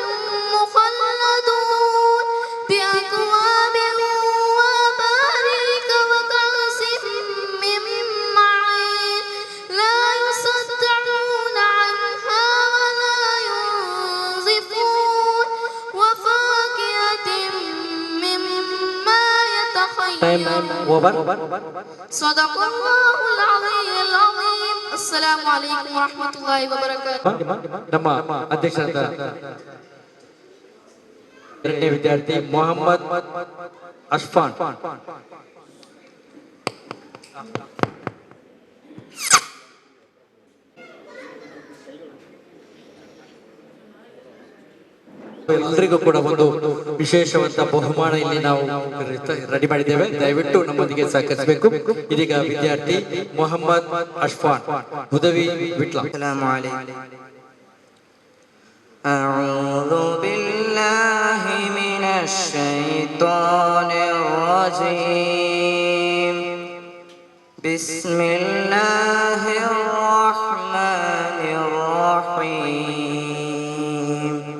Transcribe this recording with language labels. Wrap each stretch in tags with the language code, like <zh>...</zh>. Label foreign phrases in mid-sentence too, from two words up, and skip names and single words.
<ar>مخلدون بأكواب وأباريك وكأس من معين لا يصدعون عنها ولا ينزفون وفاكهة مما يتخيرون</ar> <en>time over.</en> <ar>صدق الله العلي العظيم. السلام عليكم ورحمة الله وبركاته.</ar> <kn>ನಮ್ಮ ಅಧ್ಯಕ್ಷರಾದ ಎರಡನೇ ವಿದ್ಯಾರ್ಥಿ ಮೊಹಮ್ಮದ್ ಅಶ್ಫಾನ್. ಎಲ್ಲರಿಗೂ ಕೂಡ ಒಂದು ವಿಶೇಷವಾದ ಬಹುಮಾನ ಇಲ್ಲಿ ನಾವು ರೆಡಿ ಮಾಡಿದ್ದೇವೆ. ದಯವಿಟ್ಟು ನಮ್ಮೊಂದಿಗೆ ಸಹಕರಿಸಬೇಕು. ಇದೀಗ ವಿದ್ಯಾರ್ಥಿ ಮೊಹಮ್ಮದ್ ಅಶ್ಫಾನ್, ಹುದವಿ ವಿಟ್ಲ.</kn> <ar>السلام عليكم. أعوذ بالله من الشيطان الرجيم. بسم الله الرحمن الرحيم.</ar>